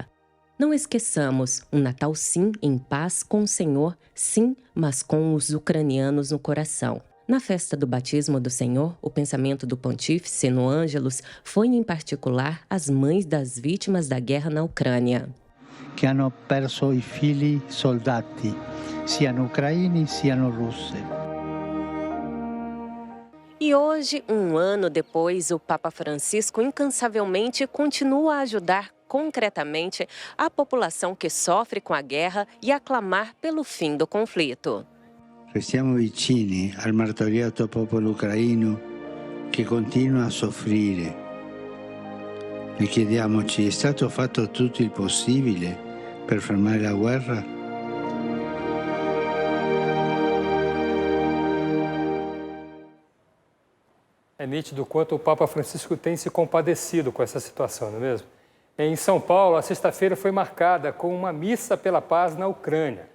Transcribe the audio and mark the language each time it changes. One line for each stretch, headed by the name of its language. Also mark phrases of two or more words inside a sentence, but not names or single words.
Portuguese: Não esqueçamos, um Natal sim, em paz com o Senhor, sim, mas com os ucranianos no coração. Na festa do batismo do Senhor, o pensamento do pontífice no Ângelus foi, em particular, as mães das vítimas da guerra na Ucrânia.
Italian: Que hanno perso i figli soldati, siano ucraini, siano russi.
Portuguese: E hoje, um ano depois, o Papa Francisco incansavelmente continua a ajudar concretamente a população que sofre com a guerra e a clamar pelo fim do conflito.
Italian: Restiamo vicini al martoriato popolo ucraino che continua a soffrire. E chiediamoci, è stato fatto tutto il possibile per fermare la guerra?
Portuguese: É nítido quanto o Papa Francisco tem se compadecido com essa situação, não é mesmo? Em São Paulo, a sexta-feira foi marcada com uma missa pela paz na Ucrânia.